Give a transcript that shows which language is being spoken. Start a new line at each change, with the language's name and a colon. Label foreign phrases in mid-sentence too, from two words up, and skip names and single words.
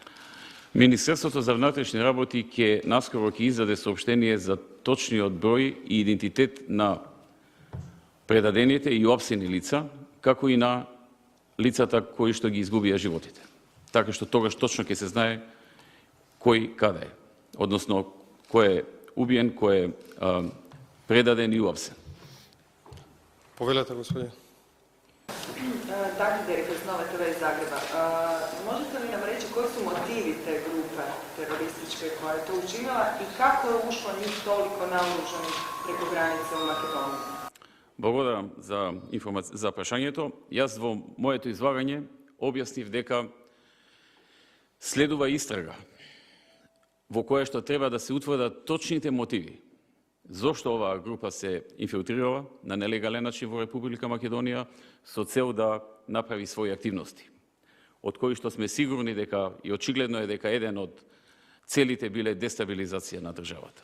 Macedonian: Министерството за внатрешни работи наскоро ќе издаде соопштение за точниот број и идентитет на предадените и опсени лица, како и на лицата кои што ги изгубија животите. Така што тогаш точно ќе се знае кој каде е, односно кој е убиен, кој е предаден и опсен. Повелете, господин.
Croatian: Dakle, Derek iz Nove TV iz Zagreba. Možete li nam reći koji su motivi te grupe terorističke koja je to učinila i kako je ušlo njih toliko naoružanih preko granice u Makedoniju?
Macedonian: Благодарам за прашањето. Јас во моето излагање објаснив дека следува истрага во која што треба да се утврдат точните мотиви зошто оваа група се инфилтрирала на нелегален начин во Република Македонија со цел да направи своји активности, од кои што сме сигурни дека и очигледно е дека еден од целите биле дестабилизација на државата.